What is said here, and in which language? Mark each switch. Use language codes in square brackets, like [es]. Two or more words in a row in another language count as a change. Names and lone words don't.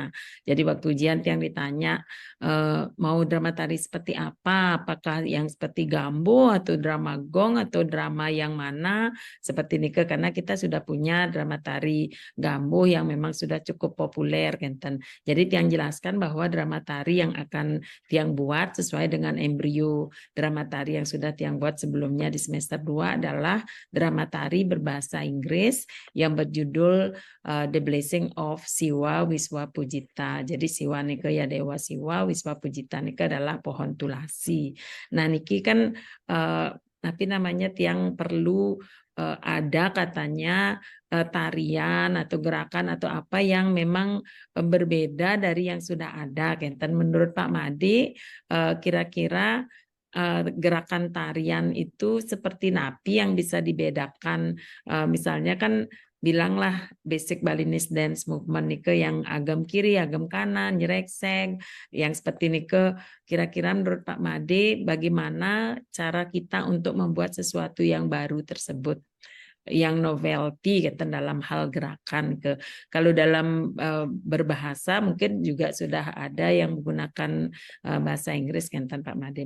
[id] Jadi waktu ujian yang ditanya mau drama tari seperti apa, apakah yang seperti Gambo atau drama gong atau drama yang mana seperti Nike, karena kita sudah punya drama tari Gambo yang memang sudah cukup populer Kenten. Jadi Tiang jelaskan bahwa drama tari yang akan Tiang buat sesuai dengan embrio drama tari yang sudah Tiang buat sebelumnya di semester 2 adalah drama tari berbahasa Inggris yang berjudul The Blessing of Siwa Wiswa Pujita. Jadi Siwa nike ya Dewa Siwa, Wiswa Pujita nike adalah pohon tulasi. Nah niki kan tapi namanya tiang perlu ada katanya tarian atau gerakan atau apa yang memang berbeda dari yang sudah ada. Kenten menurut Pak Made kira-kira gerakan tarian itu seperti napi yang bisa dibedakan. Misalnya kan bilanglah [en] basic Balinese dance movement [id] nike yang agam kiri, agam kanan, nyerekseng, yang seperti nike. Kira-kira menurut Pak Made bagaimana cara kita untuk membuat sesuatu yang baru tersebut, yang novelty gitu dalam hal gerakan ke. Kalau dalam berbahasa mungkin juga sudah ada yang menggunakan bahasa Inggris Kenten Pak Made.